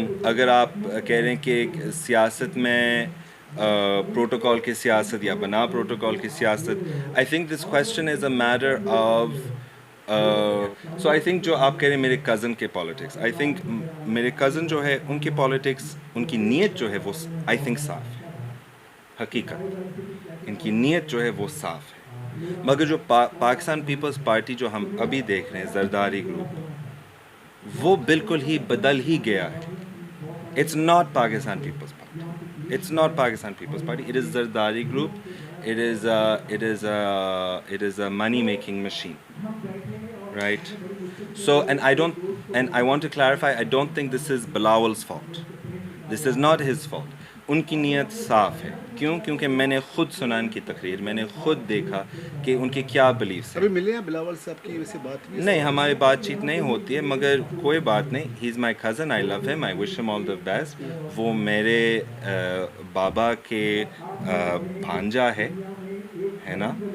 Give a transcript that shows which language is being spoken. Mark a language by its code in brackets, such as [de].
[ur] اگر آپ کہہ رہے ہیں کہ سیاست میں پروٹوکول کی سیاست یا بنا پروٹوکول کی سیاست، [en] I think this question is a matter of so I think [ur] جو آپ کہہ رہے ہیں میرے کزن کے پالیٹکس، آئی تھنک میرے کزن جو ہے ان کی پالیٹکس، ان کی نیت جو ہے وہ آئی تھنک صاف ہے. حقیقت ان کی نیت جو ہے وہ صاف ہے. مگر جو پاکستان پیپلز پارٹی جو ہم ابھی دیکھ رہے ہیں، زرداری گروپ، وہ بالکل ہی بدل ہی گیا ہے. [en] It's not Pakistan People's Party. It's not Pakistan People's Party. It is Zardari Group. It is a money-making machine, right? So, and I want to clarify. I don't think this is Bilawal's fault. This is not his fault. [ur] ان کی نیت صاف ہے. کیوں؟ کیونکہ میں نے خود سنا ان کی تقریر، میں نے خود دیکھا کہ ان کے کیا بلیفس ہیں. ابھی ملے ہیں بلاول سے؟ آپ کی ویسے بات بھی نہیں، ہماری بات چیت نہیں ہوتی ہے، مگر کوئی بات نہیں. [en] He is my cousin. I love him. I wish him all the best. [ur] وہ میرے بابا کے بھانجا ہے نا.